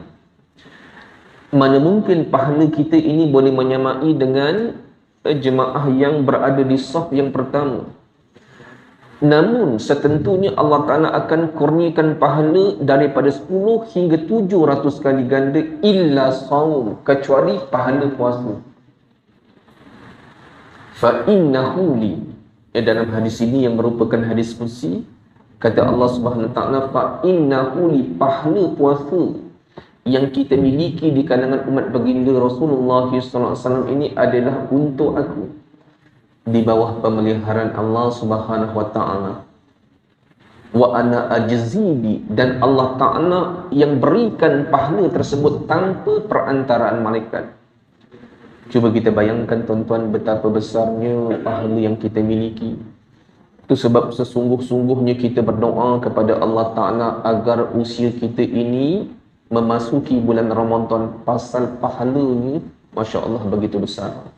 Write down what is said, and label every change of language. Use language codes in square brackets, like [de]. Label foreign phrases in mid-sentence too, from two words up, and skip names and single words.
[ms] Mana mungkin pahala kita ini boleh menyamai dengan jemaah yang berada di saf yang pertama. Namun setentunya Allah Ta'ala akan kurniakan pahala daripada 10 hingga 700 kali ganda [ar] إلا صوم, [ms] kecuali pahala puasa. [ar] فإنه لي, [ms] dalam hadis ini yang merupakan hadis kursi, kata Allah [ar] سبحانه وتعالى, فإنه لي, [ms] pahala puasa yang kita miliki di kalangan umat baginda Rasulullah SAW ini adalah untuk aku, di bawah pemeliharaan Allah [ar] سبحانه وتعالى. وأنا أجزي به, [ms] dan Allah Ta'ala yang berikan pahala tersebut tanpa perantaraan malaikat. Cuba kita bayangkan tuan-tuan betapa besarnya pahala yang kita miliki. Itu sebab sesungguh-sungguhnya kita berdoa kepada Allah Ta'ala agar usia kita ini memasuki bulan Ramadan, pasal pahalanya [ar] ما شاء الله [ms] begitu besar.